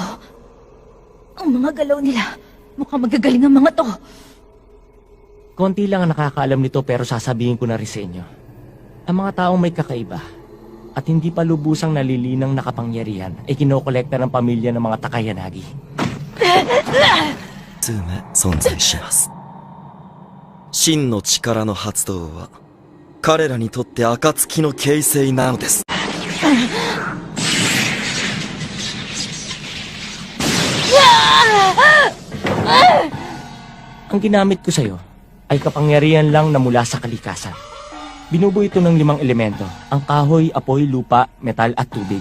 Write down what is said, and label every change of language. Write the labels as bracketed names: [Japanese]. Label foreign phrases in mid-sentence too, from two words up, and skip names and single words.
[Filipino] Ang mga galaw nila. Mukhang magagaling ang mga to. Konti lang ang nakakaalam nito pero sasabihin ko na rin sa inyo. Ang mga taong may kakaiba at hindi pa lubusang nalilinang nakapangyarihan ay kinokolekta ng pamilya ng mga Takayanagi. [Japanese] 数名存在します。真の力の発動は彼らにとって暁の形成なのです。 [Filipino] Ang ginamit ko sa'yo ay kapangyarihan lang na mula sa kalikasan. Binubuo ito ng 5 elemento, ang kahoy, apoy, lupa, metal at tubig.